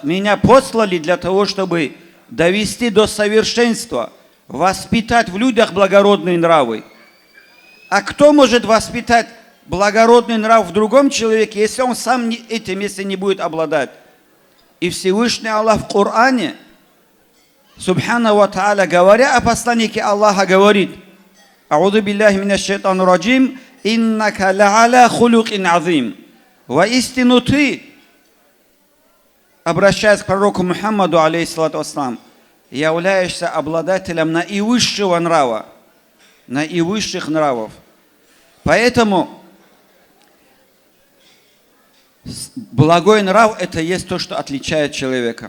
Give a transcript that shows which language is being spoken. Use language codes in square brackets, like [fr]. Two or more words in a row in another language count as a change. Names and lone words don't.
[ru] Меня послали для того, чтобы довести до совершенства, воспитать в людях благородные нравы. А кто может воспитать благородный нрав в другом человеке, если он сам этим, если не будет обладать? И Всевышний Аллах в Коране, [ar] سبحانه وتعالى, [ru] говоря о посланнике Аллаха, говорит: [ar] «أعوذ بالله من الشيطان الرجيم إنك لعلى خلق عظيم». [ru] Воистину ты, обращаясь к пророку Мухаммаду, [ar] عليه الصلاة والسلام, [ru] являешься обладателем наивысшего нрава, наивысших нравов. Поэтому благой нрав – это есть то, что отличает человека.